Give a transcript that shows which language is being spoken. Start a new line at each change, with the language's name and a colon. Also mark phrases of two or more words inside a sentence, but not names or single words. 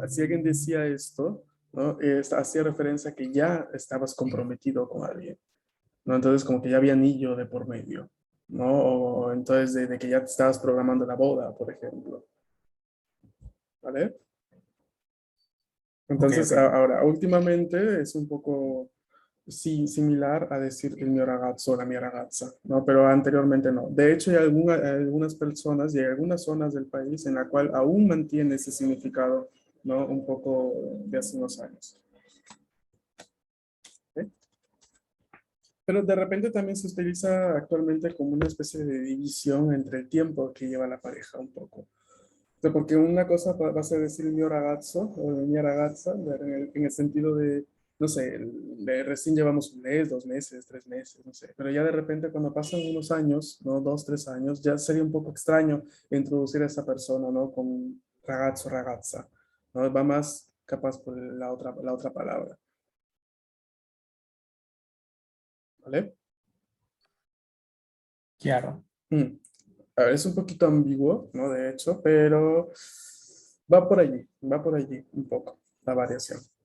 Spanish: Si alguien decía esto, ¿no? Hacía referencia a que ya estabas comprometido con alguien, ¿no? Entonces como que ya había anillo de por medio, ¿no? O entonces de que ya te estabas programando la boda, por ejemplo, ¿vale? Ok, Entonces, ok. ahora, últimamente es un poco sí, similar a decir
Italian: il mio ragazzo o la mia ragazza,
Spanish: ¿no? Pero anteriormente no. De hecho, hay algunas personas y hay algunas zonas del país en la cual aún mantiene ese significado, ¿no? Un poco de hace unos años. ¿Ok? Pero de repente también se utiliza actualmente como una especie de división entre el tiempo que lleva la pareja un poco. Sea, porque una cosa va a ser decir
Italian: il mio ragazzo o la mia ragazza
Spanish: en el sentido de, no sé, recién llevamos un mes, 2 meses, 3 meses, no sé. Pero ya de repente cuando pasan unos años, ¿no? 2, 3 años, ya sería un poco extraño introducir a esa persona, ¿no? Con
Italian: ragazzo, ragazza,
Spanish: ¿no? Va más capaz por la otra palabra, ¿vale? Claro. Mm. A ver, es un poquito ambiguo, ¿no? De hecho, pero va por allí un poco la variación.